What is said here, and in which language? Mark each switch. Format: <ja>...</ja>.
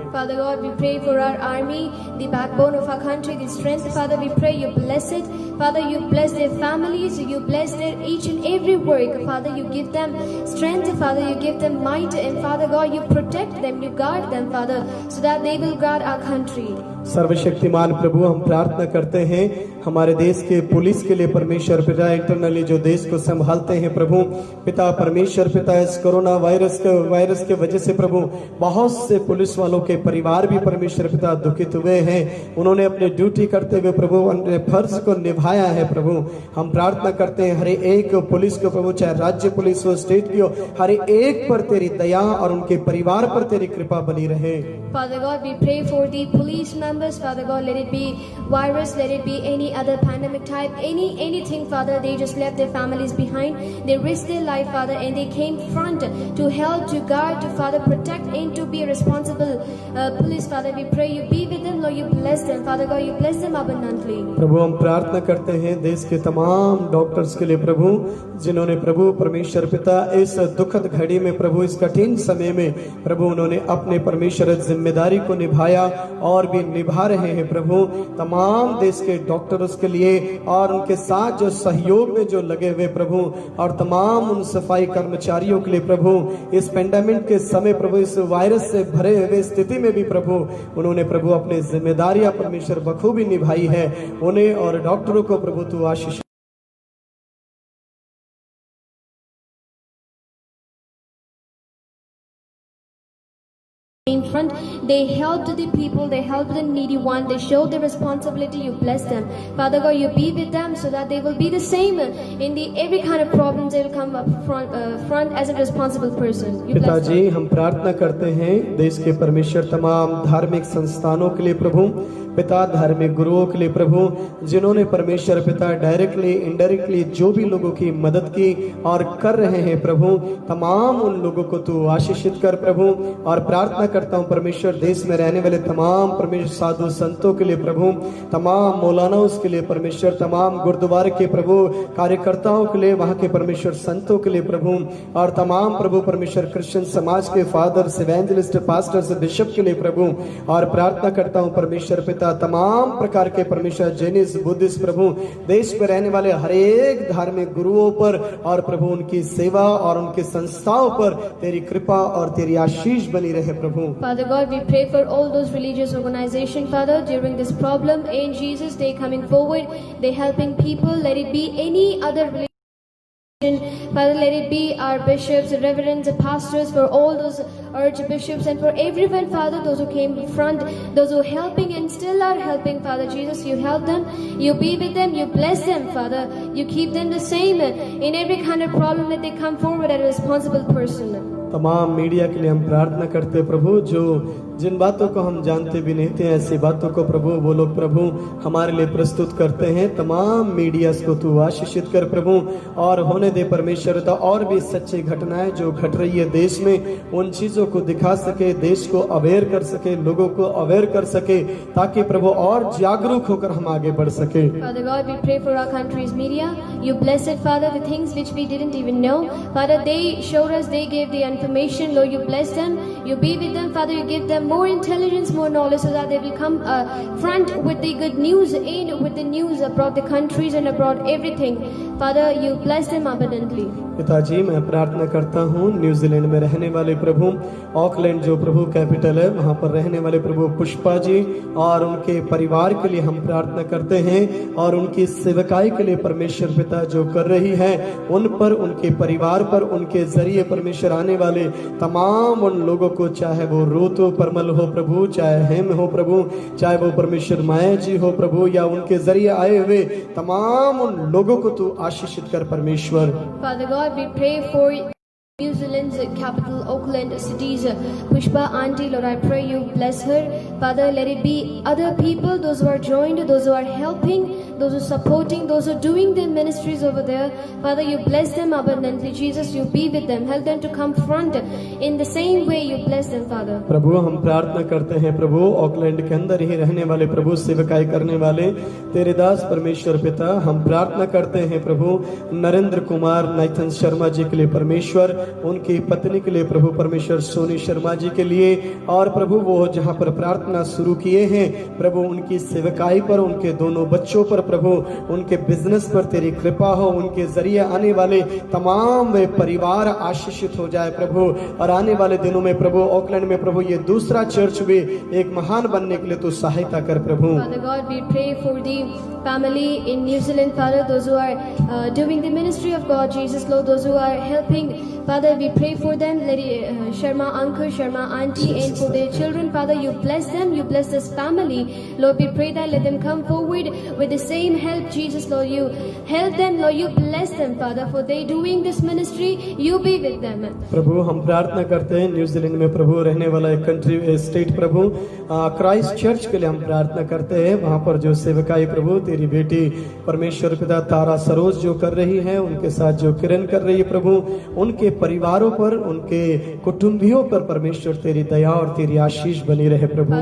<en>Father God, we pray for our army, the backbone of our country, the strength. Father, we pray you bless it. Father, you bless their families, you bless their each and every work. Father, you give them strength. Father, you give them might. And Father God, you protect them, you guard them, Father, so that they will guard our country.</en> <hi>सर्वशक्तिमान प्रभु हम प्रार्थना करते हैं हमारे देश के police के लिए परमेश्वर पिता, इंटरनली जो देश को संभालते हैं प्रभु पिता परमेश्वर पिता, इस कोरोना वायरस के वजह से प्रभु बहुत से पुलिस वालों के परिवार भी परमेश्वर पिता दुखित हुए हैं। उन्होंने अपने ड्यूटी करते हुए प्रभु अपने फर्ज को निभाया है प्रभु। हम प्रार्थना करते हैं हर एक पुलिस को प्रभु, चाहे राज्य पुलिस हो, स्टेट की हो, हर एक पर तेरी दया और उनके परिवार पर तेरी कृपा बनी रहे।</hi> <en>Father God, we pray for the police members. Father God, let it be virus, let it be any other pandemic type, anything, Father. They just left their families behind. They risked their life, Father, and they came front to help, to guard, to Father protect, and to be a responsible police. Father, we pray you be with them, Lord. You bless them, Father God. You bless them abundantly.</en> <hi>प्रभु हम प्रार्थना करते हैं देश के तमाम doctors के लिए प्रभु, जिन्होंने प्रभु परमेश्वर पिता इस दुखद घड़ी में प्रभु, इस कठिन समय में प्रभु उन्होंने अपने परमेश्वर जिम्मेदारी को निभाया और भी निभा रहे हैं प्रभु। तमाम देश के डॉक्टर्स के लिए और उनके साथ जो सहयोग में जो लगे हुए प्रभु, और तमाम उन सफाई कर्मचारियों के लिए प्रभु, इस पेंडेमिक के समय प्रभु, इस वायरस से भरे हुए स्थिति में भी प्रभु उन्होंने प्रभु अपनी जिम्मेदारियां परमेश्वर बखूबी निभाई है। उन्हें और डॉक्टरों को प्रभु तू आशीष</hi> <en>In front, they helped the people, they helped the needy one, they showed their responsibility. You bless them, Father God. You be with them so that they will be the same in the every kind of problems. They will come up front as a responsible person. You bless them.</en> <hi>पिताजी हम प्रार्थना करते हैं देश के परमेश्वर तमाम धार्मिक संस्थानों के लिए प्रभु, पिता धार्मिक गुरुओं के लिए प्रभु, जिन्होंने परमेश्वर पिता डायरेक्टली इनडायरेक्टली जो भी लोगों की मदद की और कर रहे हैं प्रभु, तमाम उन लोगों को तू आशीषित कर प्रभु। और प्रार्थना करता हूँ परमेश्वर देश में रहने वाले तमाम परमेश्वर साधु संतों के लिए प्रभु, तमाम मौलानाओं के लिए परमेश्वर, तमाम गुरुद्वारे के प्रभु कार्यकर्ताओं के लिए, वहाँ के परमेश्वर संतों के लिए प्रभु, और तमाम प्रभु परमेश्वर क्रिश्चियन समाज के फादर्स, इवेंजलिस्ट, पास्टर्स, बिशप के लिए प्रभु। और प्रार्थना करता हूँ परमेश्वर पिता तमाम प्रकार के परमेश्वर जैनिस्ट, बुद्धिस्ट प्रभु, देश में रहने वाले हर एक धार्मिक गुरुओं पर और प्रभु उनकी सेवा और उनकी संस्थाओं पर तेरी कृपा और तेरी आशीष बनी रहे प्रभु।</hi> <en>Father God, we pray for all those religious organizations, Father, during this problem. In Jesus, they coming forward, they helping people. Let it be any other religion. Father, let it be our bishops, reverends, pastors, for all those archbishops and for everyone, Father, those who came in front, those who are helping and still are helping, Father Jesus, you help them, you be with them, you bless them, Father, you keep them the same in every kind of problem that they come forward as a responsible person.</en> <hi>तमाम media के लिए हम प्रार्थना करते प्रभु, जो जिन बातों को हम जानते भी नहीं थे ऐसी बातों को प्रभु वो लोग प्रभु हमारे लिए प्रस्तुत करते हैं। तमाम मीडिया को तू आशीषित कर प्रभु, और होने दे परमेश्वर तो और भी सच्ची घटनाएं जो घट रही है देश में, उन चीजों को दिखा सके, देश को अवेयर कर सके, लोगों को अवेयर कर सके, ताकि प्रभु और जागरूक होकर हम आगे बढ़ सके।</hi> <en>Father God, we pray for our country's media. You bless it, Father, the things which we didn't even know. Father, they showed us, they gave the information. Lord, you bless them, you be with them, Father, you give them more intelligence, more knowledge, so that they will come front with the good news, in with the news abroad the countries and abroad everything. Father, you bless them abundantly.</en> <hi>पिताजी, मैं प्रार्थना करता हूँ New Zealand में रहने वाले प्रभु, Auckland जो प्रभु capital है, वहाँ पर रहने वाले प्रभु पुष्पा जी और उनके परिवार के लिए हम प्रार्थना करते हैं, और उनकी सेवकाई के लिए परमेश्वर पिता जो कर रही है उन पर, उनके परिवार पर, उनके जरिए परमेश्वर आने वाले तमाम उन लोगों को, चाहे वो रूत हो, परमल हो प्रभु, चाहे हेम हो प्रभु, चाहे वो परमेश्वर माया जी हो प्रभु, या उनके जरिए आए हुए तमाम उन लोगों को तू आशीषित कर परमेश्वर।</hi> <en>Father God, we pray for New Zealand's capital, Auckland cities, Pushpa auntie, Lord, I pray you bless her. Father, let it be other people, those who are joined, those who are helping, those who are supporting, those who are doing their ministries over there. Father, you bless them abundantly. Jesus, you be with them. Help them to come front in the same way you bless them, Father.</en> <hi>प्रभु, हम प्रार्थना करते हैं प्रभु, Auckland के अंदर ही रहने वाले प्रभु, सेवकाई करने वाले तेरे दास परमेश्वर पिता, हम प्रार्थना करते हैं प्रभु नरेंद्र कुमार नाइथन शर्मा जी के लिए परमेश्वर, उनकी पत्नी के लिए प्रभु परमेश्वर सोनी शर्मा जी के लिए, और प्रभु वो जहाँ पर प्रार्थना शुरू किए हैं प्रभु, उनकी सेवकाई पर, उनके दोनों बच्चों पर प्रभु, उनके बिजनेस पर तेरी कृपा हो, उनके जरिए आने वाले तमाम वे परिवार आशीषित हो जाए प्रभु, और आने वाले दिनों में प्रभु ऑकलैंड में प्रभु ये दूसरा चर्च भी एक महान बनने के लिए तू सहायता कर प्रभु।</hi> <en>Father God, we pray for the family in New Zealand, Father, those who are doing the ministry of God, Jesus, Lord, those who are helping, Father, we pray for them, let Sharma uncle, Sharma auntie, and for their children, Father, you bless them, you bless this family, Lord, we pray that let them come forward with the same help, Jesus, Lord, you help them, Lord, you bless them, Father, for they doing this ministry, you be with them.</en> <hi>प्रभु, हम प्रार्थना करते हैं New Zealand में प्रभु रहने वाला एक country state प्रभु Christ church के लिए हम प्रार्थना करते हैं, वहाँ पर जो सेवकाई प्रभु तेरी बेटी परमेश्वर पिता तारा सरोज जो कर रही है, उनके साथ जो किरण कर रही है प्रभु, उनके परिवारों पर, उनके कुटुंबियों पर परमेश्वर तेरी दया और तेरी आशीष बनी रहे प्रभु।</hi>